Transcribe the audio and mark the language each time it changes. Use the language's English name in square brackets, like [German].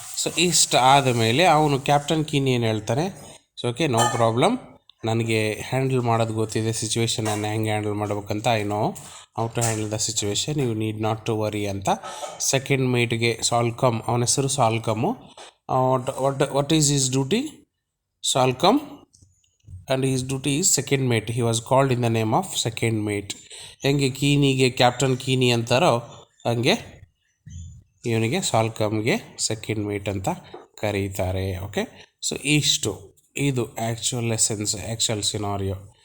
[Kannada] So ಇಷ್ಟು ಆದಮೇಲೆ ಅವನು ಕ್ಯಾಪ್ಟನ್ ಕೀನಿ ಏನು ಹೇಳ್ತಾನೆ? ಸೊ ಓಕೆ, ನೋ ಪ್ರಾಬ್ಲಮ್, ನನಗೆ ಹ್ಯಾಂಡಲ್ ಮಾಡೋದು ಗೊತ್ತಿದೆ, ಸಿಚುವೇಶನನ್ನು ಹೆಂಗೆ ಹ್ಯಾಂಡಲ್ ಮಾಡ್ಬೇಕಂತ, [English] I know how to handle the situation, you need not to worry [Kannada] ಅಂತ ಸೆಕೆಂಡ್ ಮೇಟ್ಗೆ ಸಾಲ್ಕಮ್, ಅವನ ಹೆಸರು ಸಾಲ್ಕಮ್ಮು, [English] what is his duty? Salcom, and his duty is second mate. He was called in the name of second mate. [Kannada] ಹೆಂಗೆ ಕೀನಿಗೆ captain ಕೀನಿ ಅಂತಾರೋ ಹಂಗೆ ಇವನಿಗೆ ಸಾಲ್ಕಮ್ಗೆ second mate ಅಂತ ಕರೀತಾರೆ. Okay, so ಇದು actual essence, actual scenario.